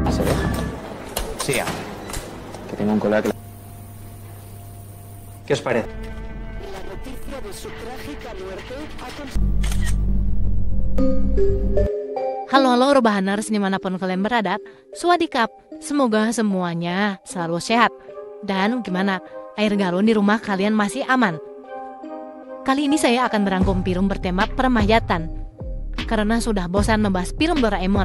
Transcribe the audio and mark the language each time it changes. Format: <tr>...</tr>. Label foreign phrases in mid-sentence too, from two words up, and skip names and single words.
<es>Sí, que tengo un colega que... ¿Qué os parece? La noticia de su trágica muerte ha</es> <id>Halo rebahaners dimanapun kalian berada, Swadikap, semoga semuanya selalu sehat. Dan gimana, air galon di rumah kalian masih aman? Kali ini saya akan merangkum film bertema permayatan, karena sudah bosan membahas film Doraemon.</id>